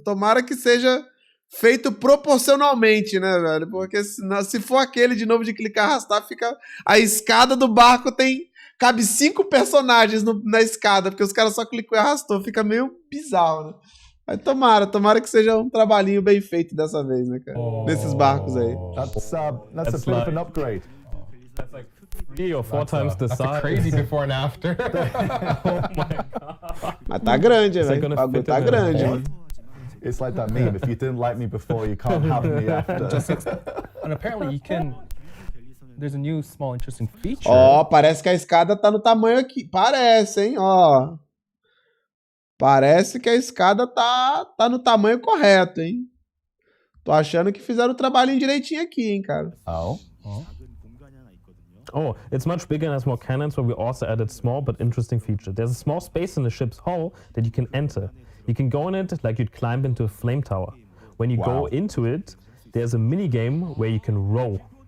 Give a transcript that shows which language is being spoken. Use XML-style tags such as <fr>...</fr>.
<pt>Tomara que seja feito proporcionalmente, né, velho? Porque se for aquele de novo de clicar e arrastar, fica... A escada do barco cabe 5 personagens na escada, porque os caras só clicou e arrastou. Fica meio bizarro, né? Mas tomara que seja um trabalhinho bem feito dessa vez, né, cara? Nesses barcos aí.</pt> <en>That's a bit of an upgrade. That's like 3 or 4 times the size. That's crazy before and after. Oh my god.</en> <pt>Mas tá grande, velho. O bagulho tá grande, mano.</pt> <en>It's like that meme. If you didn't like me before, you can't have me after. And apparently you can... There's a new small interesting feature.</en> <pt>Parece que a escada tá no tamanho aqui. Parece, hein? Parece que a escada tá no tamanho correto, hein? Tô achando que fizeram o trabalhinho direitinho aqui, hein, cara.</pt> <en>Oh, it's much bigger and has more cannons, but we also added small but interesting feature. There's a small space in the ship's hull that you can enter. You can go in it like you'd climb into a flame tower. When you go into it, there's a mini game where you can row.</en>